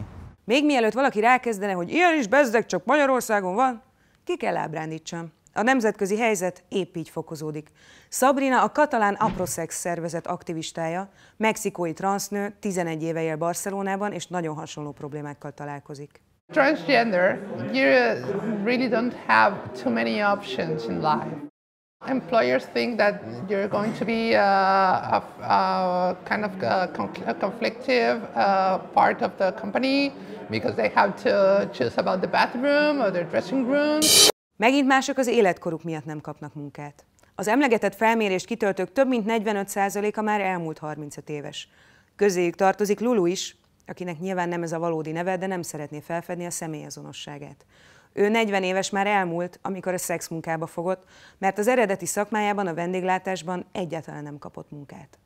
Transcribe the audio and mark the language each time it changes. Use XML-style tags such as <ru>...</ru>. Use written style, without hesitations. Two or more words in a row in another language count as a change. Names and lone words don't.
<hu>Még mielőtt valaki rákezdene, hogy ilyen is bezdeg, csak Magyarországon van, ki kell ábrándítsam. A nemzetközi helyzet épp így fokozódik. Sabrina a katalán Aprosex szervezet aktivistája, mexikói transznő, 11 éve él Barcelonában, és nagyon hasonló problémákkal találkozik.</hu> <en>Transgender, you really don't have too many options in life. Employers think that you're going to be a kind of a conflictive part of the company because they have to choose about the bathroom or their dressing room.</en> <hu>Megint mások az életkoruk miatt nem kapnak munkát. Az emlegetett felmérést kitöltők több mint 45%-a már elmúlt 35 éves. Közéjük tartozik Lulu is, akinek nyilván nem ez a valódi neve, de nem szeretné felfedni a személyazonosságát. Ő 40 éves már elmúlt, amikor a szexmunkába fogott, mert az eredeti szakmájában, a vendéglátásban egyáltalán nem kapott munkát.</hu>